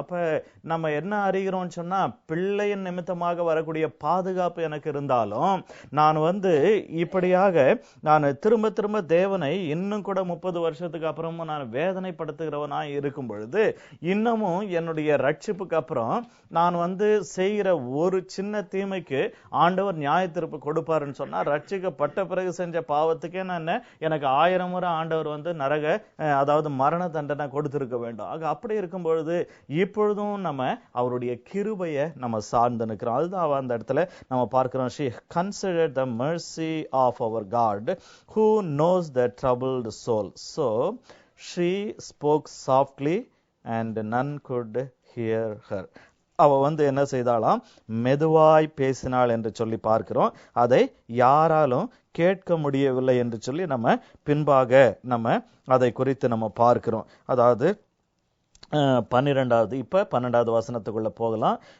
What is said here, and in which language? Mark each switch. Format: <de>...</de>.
<ta>அப்ப நம்ம என்ன அறிகிறோம்னு சொன்னா, பிள்ளையின் நிமித்தமாக வரக்கூடிய பாதுகாப்பு எனக்கு இருந்தாலும் நான் வந்து இப்படியாக நான் திரும்ப திரும்ப தேவனை இன்னும் கூட 30 வருஷத்துக்கு அப்புறமும் நான் வேதனைப்படுத்துகிறவனா இருக்கும் பொழுது, இன்னமும் என்னுடைய ரட்சிப்புக்கு அப்புறம் நான் வந்து செய்கிற ஒரு சின்ன தீமைக்கு ஆண்டவர் நியாய தீர்ப்பு கொடுப்பாருன்னு சொன்னா, ரட்சிக்கப்பட்ட பிறகு செஞ்ச பாவத்துக்கே நான் எனக்கு 1000 முறை ஆண்டவர் வந்து நரக அதாவது மரண தண்டனை கொடுத்திருக்க வேண்டும். ஆக அப்படி இருக்கும் பொழுது இப்பொழுதும் நம்ம அவருடைய கிருபையை நம்ம சார்ந்து நிற்கிறோம். அதுதான் அந்த இடத்துல நம்ம பார்க்கிறோம்.</ta> <en>She considered the mercy of our God who knows the troubled soul. So she spoke softly and none could hear her.</en> <ta>அவ வந்து என்ன செய்தாலாம்? மெதுவாய் பேசினாள் என்று சொல்லி பார்க்கிறோம். அதை யாராலும் கேட்க முடியவில்லை என்று சொல்லி நம்ம பின்பாக நம்ம அதை குறித்து நம்ம பார்க்கிறோம். அதாவது 12வது இப்ப 12வது வசனத்துக்குள்ள போகலாம்.</ta>